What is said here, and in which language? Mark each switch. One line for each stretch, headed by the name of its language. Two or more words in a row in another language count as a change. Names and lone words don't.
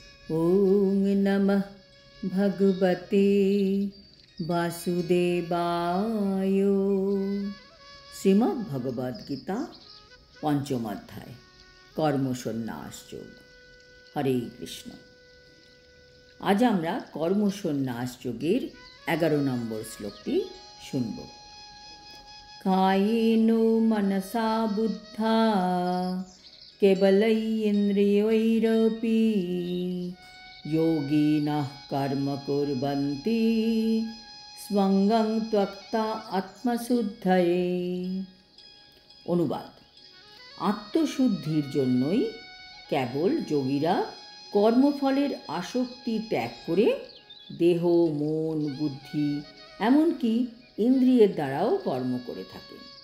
Sanskrit: ओम नमः भगवते वासुदेवाय। श्रीमद् भगवद गीता पंचम अध्याय कर्मसन्न्यास योग। हरे कृष्ण।
Bangla: आज আমরা কর্মসন্ন্যাস যোগের 11 নম্বর শ্লোকটি শুনব। কায়েনো মনসা বুদ্ধা কেবলইন্দ্রিয়ৈরপি योगिनः कर्म कुर्वन्ति स्वंगं त्यक्त्वा आत्मशुद्धये। অনুবাদ: আত্মশুদ্ধির জন্যই কেবল যোগীরা কর্মফলের আসক্তি ত্যাগ করে দেহ, মন, বুদ্ধি এমনকি ইন্দ্রিয়ের দ্বারাও কর্ম করে থাকেন।